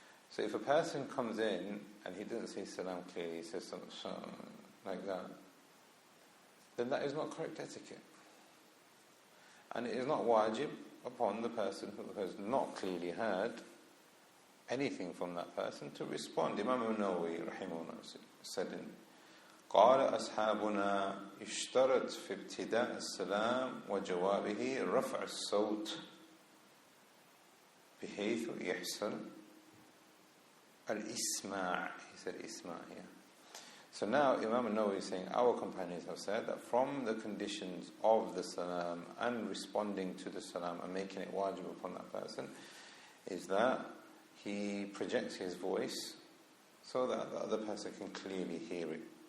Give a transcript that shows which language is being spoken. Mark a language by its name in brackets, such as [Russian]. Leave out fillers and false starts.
[English] So if a person comes in and he doesn't say salam clearly, he says something like that, then that is not correct etiquette. And it is not wajib upon the person who has not clearly heard anything from that person to respond. Imam al-Nawawi rahimahullah said in [Arabic] قال أصحابنا اشترط في ابتداء السلام وجوابه رفع الصوت بحيث يحصل al-isma'. [English] He said isma' here. So now Imam al-Nawawi is saying our companions have said that from the conditions of the salam and responding to the salam and making it wajib upon that person is that he projects his voice so that the other person can clearly hear it.